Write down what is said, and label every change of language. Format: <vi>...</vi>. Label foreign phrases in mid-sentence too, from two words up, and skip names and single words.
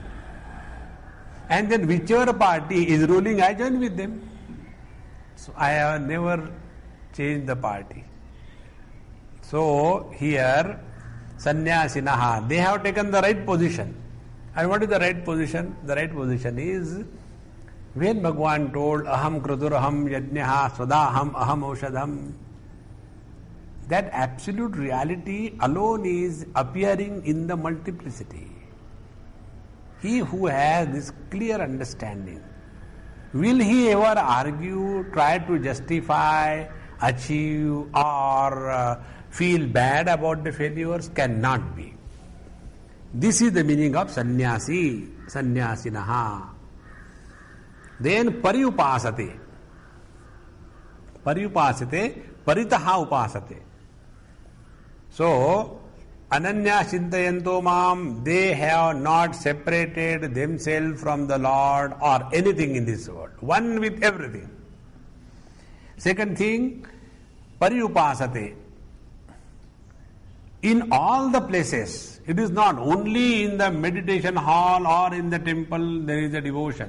<en>And then whichever party is ruling, I join with them. So I have never changed the party. So here, sannyasinaha, they have taken the right position. And what is the right position? The right position is when Bhagavan told</en> <sa>aham kruturaham yajnaha swadaham aham aushadham,</sa> <en>that absolute reality alone is appearing in the multiplicity. He who has this clear understanding, will he ever argue, try to justify, achieve, or feel bad about the failures? Cannot be. This is the meaning of sannyasi, sannyasinaha. Then pariupasate.</en> <sa>Pariupasate, paritaha upasate. So, ananya chintayanto mam,</sa> <en>they have not separated themselves from the Lord or anything in this world. One with everything. Second thing, pariupasate. In all the places, it is not only in the meditation hall or in the temple there is a devotion.</en>